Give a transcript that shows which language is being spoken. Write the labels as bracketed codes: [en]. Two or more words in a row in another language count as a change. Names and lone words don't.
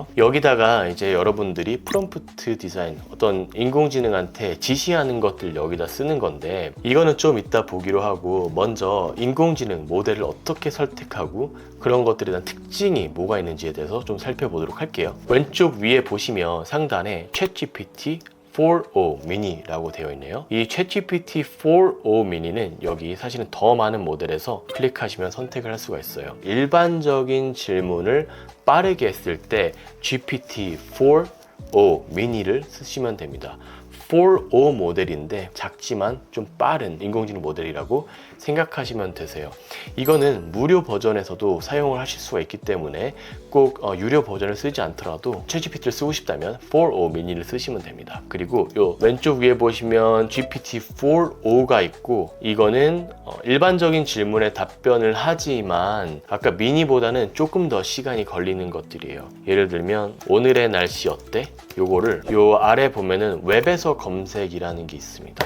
[ko] 여기다가 이제 여러분들이 프롬프트 디자인, 어떤 인공지능한테 지시하는 것들 여기다 쓰는 건데, 이거는 좀 이따 보기로 하고 먼저 인공지능 모델을 어떻게 선택하고 그런 것들에 대한 특징이 뭐가 있는지에 대해서 좀 살펴보도록 할게요. 왼쪽 위에 보시면 상단에 챗GPT 4o mini라고 되어 있네요. 이 챗GPT 4o mini는 여기 사실은 더 많은 모델에서 클릭하시면 선택을 할 수가 있어요. 일반적인 질문을 빠르게 했을 때 GPT 4o mini를 쓰시면 됩니다. 4o 모델인데 작지만 좀 빠른 인공지능 모델이라고 생각하시면 되세요. 이거는 무료 버전에서도 사용을 하실 수가 있기 때문에 꼭 유료 버전을 쓰지 않더라도 챗GPT를 쓰고 싶다면 4o mini를 쓰시면 됩니다. 그리고 요 왼쪽 위에 보시면 GPT-4o가 있고, 이거는 일반적인 질문에 답변을 하지만 아까 미니보다는 조금 더 시간이 걸리는 것들이에요. 예를 들면 오늘의 날씨 어때? 요거를 요 아래 보면은 웹에서 검색이라는 게 있습니다.